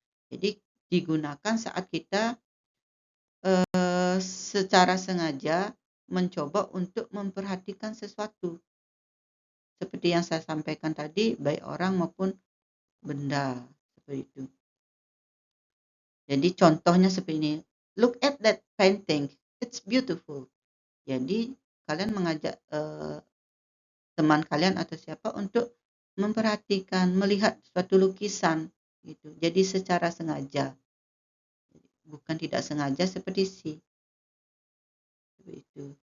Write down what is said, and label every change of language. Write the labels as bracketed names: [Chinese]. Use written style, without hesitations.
[Indonesian] Jadi digunakan saat kita secara sengaja mencoba untuk memperhatikan sesuatu. Seperti yang saya sampaikan tadi, baik orang maupun benda seperti itu. Jadi contohnya seperti ini. [English] Look at that painting, it's beautiful. [Indonesian] Jadi kalian mengajak teman kalian atau siapa untuk memperhatikan, melihat suatu lukisan gitu. Jadi secara sengaja, bukan tidak sengaja seperti see. Seperti itu.